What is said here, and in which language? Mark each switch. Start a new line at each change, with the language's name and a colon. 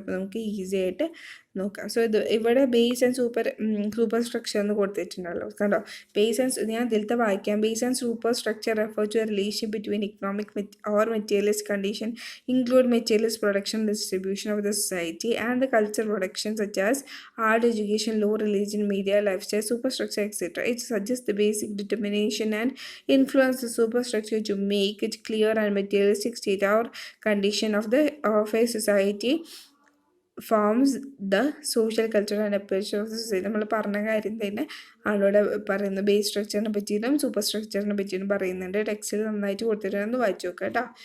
Malayalam: അപ്പോൾ നമുക്ക് ഈസി ആയിട്ട് നോക്കാം. സോ ഇവിടെ ബേസ് ആൻഡ് സൂപ്പർ സ്ട്രക്ചർ എന്ന് കൊടുത്തിട്ടുണ്ടല്ലോ, കണ്ടോ.
English: base and
Malayalam: ഞാൻ ഇതിലത്തെ വായിക്കാം.
English: Base and superstructure refer to a relation between economic or materialist condition include materialist production, distribution of the society and the culture production such as art, education, law, religion, media, lifestyle, superstructure, etc. It suggests the basic determination and influence the superstructure to make it clear and materialistic state or condition of a society forms the social, cultural and appearance of the society.
Malayalam: നമ്മൾ പറഞ്ഞ കാര്യം തന്നെ ആളോടെ പറയുന്നത്. Base സ്ട്രക്ചറിനെ പറ്റിയിട്ടും super സ്ട്രക്ചറിനെ പറ്റിയിട്ടും പറയുന്നുണ്ട്. ടെക്സ്റ്റിൽ നന്നായിട്ട് കൊടുത്തിട്ടുണ്ടെന്ന് വായിച്ചു നോക്കാം കേട്ടോ.